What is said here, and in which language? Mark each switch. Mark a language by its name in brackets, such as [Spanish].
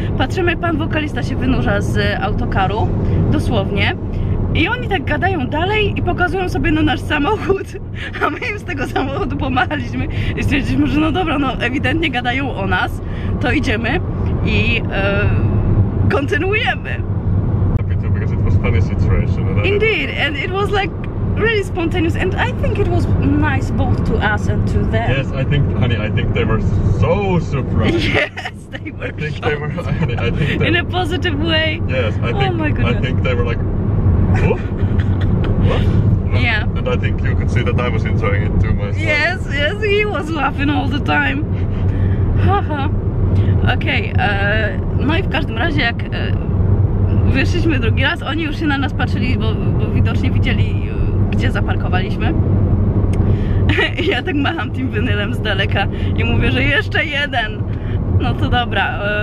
[Polish] Patrzymy, pan wokalista się wynurza z autokaru, dosłownie. I oni tak gadają dalej i pokazują sobie na nasz samochód, a my im z tego samochodu pomachaliśmy i stwierdziliśmy, że no dobra, no ewidentnie gadają o nas, to idziemy i kontynuujemy. [English] Because it was funny situation. Indeed, and it was like really spontaneous, and I think it was nice both to us and to them. Yes, I think they were so surprised. Yes, they were. I think they in a positive way. Yes, Oh my goodness. I think they were like, oh? What? Yeah. And I think you could see that I was enjoying it too myself. Yes, he was laughing all the time. Haha. [Polish] Okej, no i w każdym razie jak wyszliśmy drugi raz, oni już się na nas patrzyli, bo widocznie widzieli, gdzie zaparkowaliśmy. I ja tak macham tym winylem z daleka i mówię, że jeszcze jeden. No to dobra.